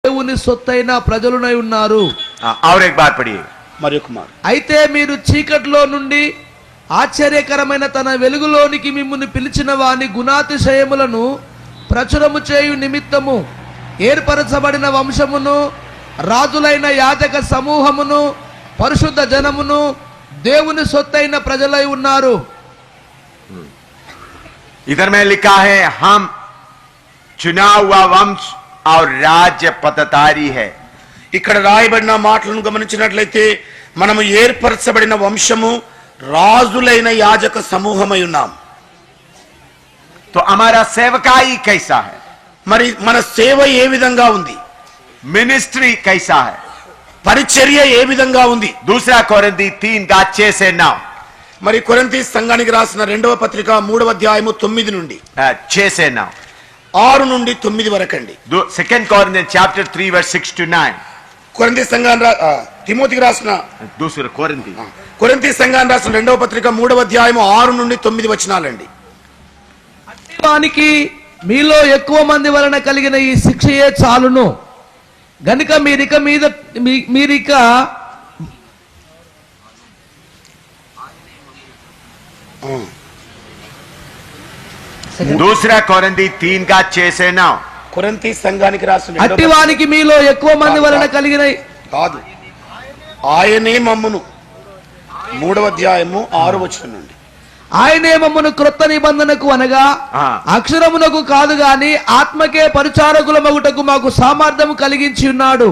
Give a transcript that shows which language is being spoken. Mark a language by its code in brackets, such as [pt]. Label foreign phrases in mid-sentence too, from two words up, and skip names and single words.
[te] దేవుని సొత్తైన ప్రజలునై ఉన్నారు. [hi] और एक बार पढ़िए. [te] అయితే మీరు చీకటిలో నుండి ఆశ్చర్యకరమైన తన వెలుగులోనికి మిమ్మును పిలిచిన వాని గుణాతిశయములను ప్రచురము చేయు నిమిత్తము ఏర్పరచబడిన వంశమును, రాజులైన యాజక సమూహమును, పరిశుద్ధ జనమును, దేవుని సొత్తైన ప్రజలై ఉన్నారు. [hi] इधर में लिखा है हम चुना हुआ वंश और राज्य पततारी है. [te] ఇక్కడ రాయబడిన మాటలను గమనించినట్లయితే మనము ఏర్పరచబడిన వంశము, రాజులైన యాజక సమూహమై ఉన్నాం. [hi] तो हमारा सेवकाई कैसा है? [te] మరి మన సేవ ఏ విధంగా ఉంది? [hi] मिनिस्ट्री कैसा है? [te] పరిచర్య ఏ విధంగా ఉంది? [hi] दूसरा कोरिन्थी 3:6 से 9. [te] మరి కొరింథీ సంఘానికి రాసిన 2వ పత్రిక 3వ అధ్యాయము 9 నుండి [hi] 6 से 9. [te] 6 నుండి 9 వరకండి. [en] Second Corinthians chapter 3 verse 6 to 9. [te] కొరింథీ సంఘానికి తిమోతికి రాసిన [hi] दूसरा कोरिन्थी. [te] కొరింథీ సంఘానికి రాసిన 2వ పత్రిక 3వ అధ్యాయము 6 నుండి 9 వచనాలండి. వానికి మీలో ఎక్కువ మంది వలన కలిగిన ఈ శిక్షయే చాలును గనుక మీరిక [hi] दूसरा कोरिन्थी 3:6 से 9. [te] కొరింథీ సంఘానికి రాసిన అట్టివానికి మీలో ఎక్కువ మంది వలన కలిగిన కాదు, ఆయనే మమ్మును 3వ అధ్యాయము 6వ వచనం నుండి. ఆయనే మమ్మను క్రొత్త నిబంధనకు అనగా అక్షరమునకు కాదు గాని ఆత్మకే పరిచారకులమగుటకు మాకు సామర్థ్యము కలిగించి ఉన్నాడు.